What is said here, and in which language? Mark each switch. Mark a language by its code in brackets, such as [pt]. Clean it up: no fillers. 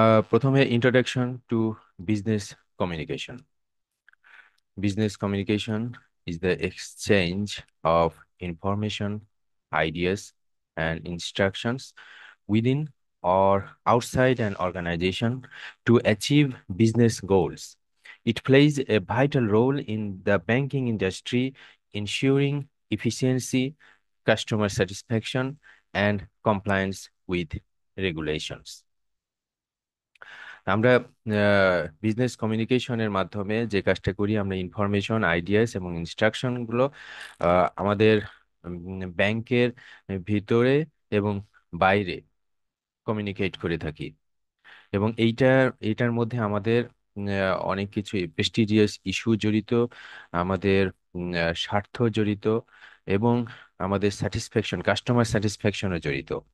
[bn] প্রথমে [en] Introduction to business communication. Business communication is the exchange of information, ideas, and instructions within or outside an organization to achieve business goals. It plays a vital role in the banking industry, ensuring efficiency, customer satisfaction, and compliance with regulations. [bn] আমরা business কমিউনিকেশনের মাধ্যমে যে কাজটা করি, আমরা information, ideas এবং instruction গুলো আমাদের ব্যাংকের ভিতরে এবং বাইরে কমিউনিকেট করে থাকি। এবং এইটার মধ্যে আমাদের অনেক কিছু প্রেস্টিজিয়াস ইস্যু জড়িত, আমাদের স্বার্থ জড়িত, এবং আমাদের স্যাটিসফ্যাকশন, কাস্টমার স্যাটিসফ্যাকশনও জড়িত।